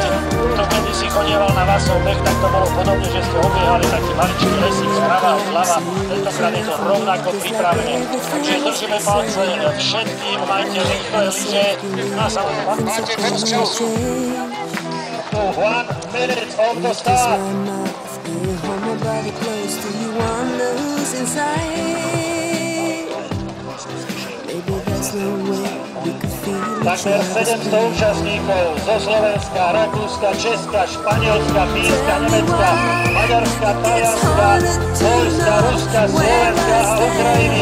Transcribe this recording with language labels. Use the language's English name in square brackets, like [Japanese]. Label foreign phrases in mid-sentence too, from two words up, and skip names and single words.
[Slovak] To kedysi chodieval na Vasov beh, tak to bolo podobne, že ste obiehali taký maličký lesík zprava a zľava. Tentokrát je to rovnako pripravené. Takže držíme palce všetkým, majte rýchle lyže. A samozrejme, máte bez času. [English] 1 minute on the start. [Slovak] Takmer 700 účastníkov zo Slovenska, Rakúska, Česka, Španielska, Fínska, Nemecka, Maďarska, Talianska, Poľska, Ruska, Slovenska a Ukrajiny.